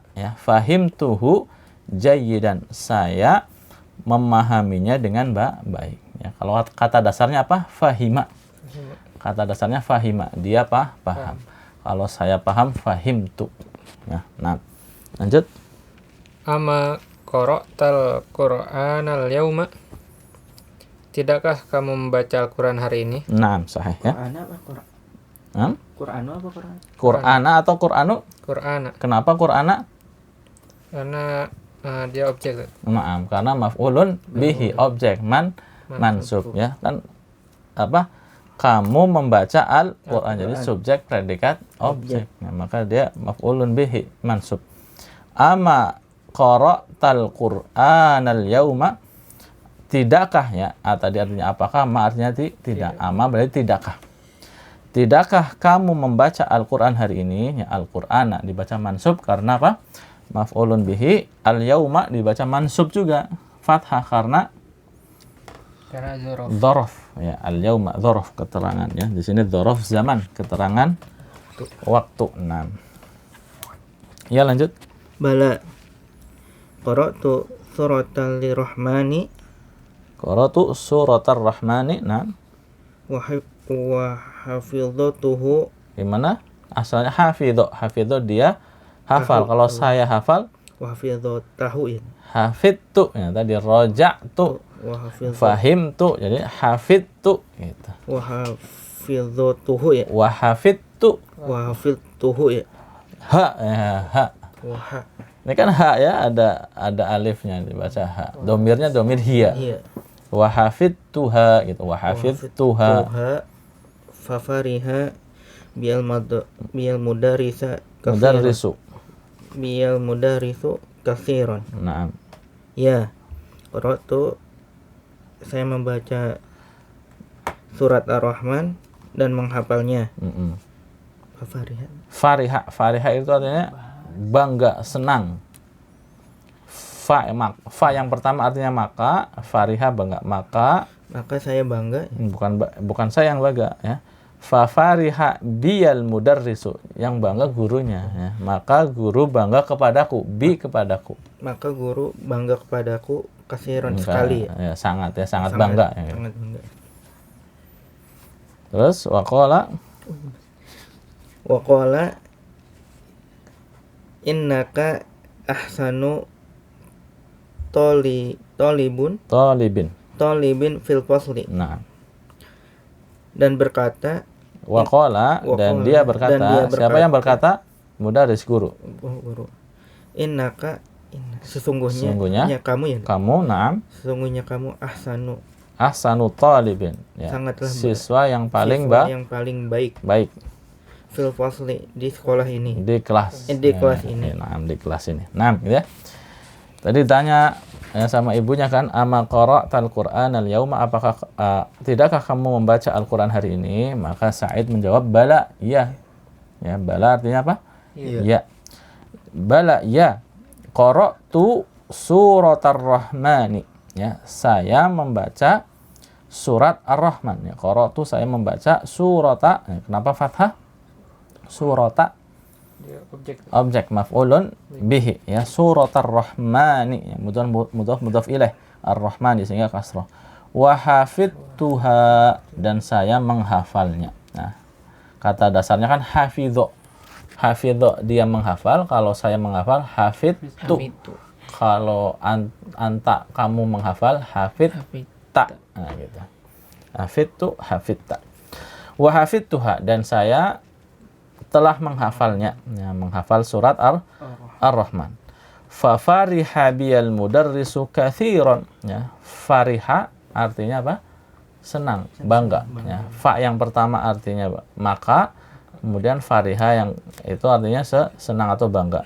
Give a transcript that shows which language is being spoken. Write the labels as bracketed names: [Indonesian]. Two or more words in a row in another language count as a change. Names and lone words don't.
[Indonesian] Ya, [Arabic] فهمته جيدا, [Indonesian] saya memahaminya dengan baik. Ya, kalau kata dasarnya apa? Fahima. Kata dasarnya fahima, dia paham. Kalau saya paham, fahim tu. Ya, nah, lanjut. [Arabic] أما قرأت القرآن اليوم? [Indonesian] Tidakkah kamu membaca Al-Quran hari ini? Nah, sahih ya. Qur'anu apa Qur'an? Qur'ana atau Qur'anu? Qur'ana. Kenapa Qur'ana? Karena dia objek. Naam, karena [Arabic] مفعول به, [Indonesian] objek mansub ya. Kan apa? kamu membaca Al-Quran. Jadi subjek, predikat, objek. Nah, maka dia [Arabic] مفعول به, [Indonesian] mansub. [Arabic] أما قرأت القرآن اليوم, [Indonesian] tidakkah ya? Tadi artinya apakah? Ma artinya tidak. Ama berarti tidakkah. Tidakkah kamu membaca Al-Quran hari ini? Ya, Al-Quran dibaca mansub karena apa? [Arabic] مفعول به. [Indonesian] Al-yauma dibaca mansub juga fathah karena dzaraf. Ya, al-yauma dzaraf, keterangan ya. Di sini [Arabic] ظرف زمان, [Indonesian] keterangan waktu. 6. Ya, lanjut. [Arabic] بلى قرأت سورة الرحمن قرأت سورة الرحمن. [Indonesian] Nah, [Arabic] وحفظته. [Indonesian] gimana? Asalnya hafidho. Hafidho dia hafal. Kalau saya hafal, [Arabic] وحفظته ya. [Indonesian] hafidtu. Ya, tadi roja'tu. Wa Fahimtu. Jadi hafidtu gitu. hafidhatuhu ya. [Arabic] وحفظت. وحفظته ya. [Indonesian] Ha, ya, ha. Wa Ini kan ha ya, ada alifnya dibaca ha. Domirnya domir hiya. iya. [Arabic] وحفظتها gitu. وحفظتها. ففرح بي المدرس [Indonesian] Mudarrisu. [Arabic] بي المدرس كثيرا. [Indonesian] Naam. Ya, qara'tu, saya membaca surat Ar-Rahman dan menghafalnya. Fafariha. Fariha. Fariha itu artinya bangga, senang. Fa yang pertama artinya maka, fariha bangga, maka saya bangga. bukan saya yang bangga ya. [Arabic] ففرح بي المدرس, [Indonesian] yang bangga gurunya ya. Maka guru bangga kepadaku, kepadaku. Maka guru bangga kepadaku kasiran sekali ya. Sangat bangga ya. Sangat bangga. Terus waqala [Arabic] إنك أحسن طالب في الفصل. [Indonesian] Nah, Dan berkata waqala dan dia berkata. Siapa yang berkata? Mudarris, guru. Guru. Sesungguhnya ya, kamu ya. Kamu, na'am. Sesungguhnya kamu [Arabic] أحسن طالب ya. [Indonesian] Sangatlah siswa yang paling baik. [Arabic] في الفصل, [Indonesian] di sekolah ini. Di kelas. Di kelas ini. Nah, di kelas ini. Nah, gitu ya. Tadi tanya ya, sama ibunya kan, [Arabic] أما قرأت القرآن اليوم, [Indonesian] apakah tidakkah kamu membaca Al-Qur'an hari ini? Maka Sa'id menjawab bala, iya. Ya, bala artinya apa? Iya. Ya. Bala, ya. [Arabic] قرأت سورة الرحمن. [Indonesian] Ya, saya membaca surat Ar-Rahman. Ya, qara'tu, saya membaca surata. Ya, kenapa fathah? Surata objek [Arabic] مفعول به [Indonesian] ya, [Arabic] سورة الرحمن [Indonesian] ya, [Arabic] مضاف إليه الرحمن [Indonesian] sehingga kasrah. [Arabic] وحفظتها, [Indonesian] dan saya menghafalnya. Nah, kata dasarnya kan hafidho. Hafidho dia menghafal, kalau saya menghafal hafidtu. Kalau anta kamu menghafal hafidta. Nah, gitu. [Arabic] حفظت حفظت وحفظتها, [Indonesian] dan saya telah menghafalnya, ya, menghafal surat Ar-Rahman. [Arabic] ففرح بي المدرس كثيرا, [Indonesian] ya. Fariha artinya apa? Senang, bangga, ya. Fa yang pertama artinya maka, kemudian fariha yang itu artinya senang atau bangga.